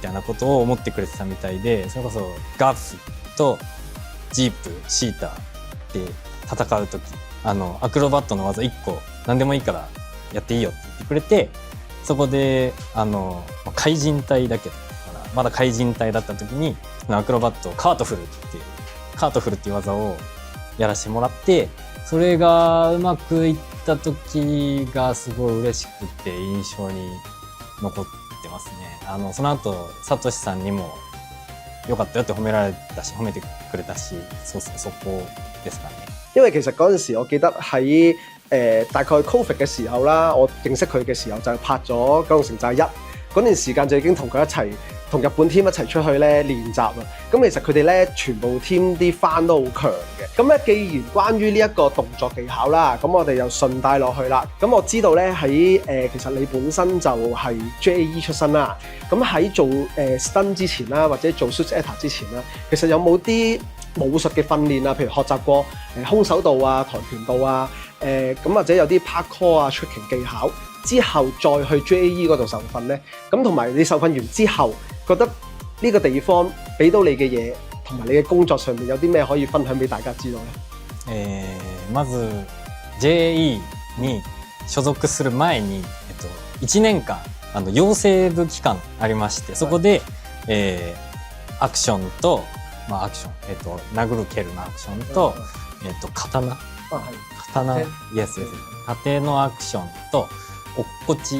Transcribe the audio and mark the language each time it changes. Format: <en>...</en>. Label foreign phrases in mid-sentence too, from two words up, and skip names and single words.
<ja>たいなことを思ってくれてたみたいで、それこそガフとジープ、シータで戦う時、アクロバットの技1個何でもいいからやっていいよって言ってくれて、そこで怪人隊だけどまだ怪人隊だった時にアクロバットカートフルっていう技をやらせてもらって、それがうまくいった時がすごい嬉しくて印象に残ってますね。その後サトシさんにも良かったよって褒めてくれたし、そこですかね。</ja> <yue>因為其實嗰陣時我記得喺大概 Covid 嘅時候啦，我認識佢嘅時候就係拍咗《九龍城寨1》嗰段時間，就已經同佢一齊同日本 team 一齊出去咧練習啦。咁其實佢哋咧全部 team 啲番都好強嘅。咁咧既然關於呢一個動作技巧啦，咁我哋又順帶落去啦。咁我知道咧喺其實你本身就係 JAE 出身啦。咁喺做stunt 之前啦，或者做</yue> <en>suit actor</en> <yue>之前啦，其實有冇啲武術嘅訓練啊？譬如學習過空手道啊、跆拳道啊，咁或者有啲 parkour 啊、tricking 技巧之後再去 JAE 嗰度受訓咧。咁同埋你受訓完之後，覺得呢個地方俾到你嘅嘢，同埋你嘅工作上面有啲咩可以分享俾大家知道咧？</yue> <ja>まず JAE に所属する前に、1年間養成部期間ありまして、そこで、アクションと、アクション、殴る蹴るのアクションと、刀、イエス、盾のアクションと、 落っこち</ja>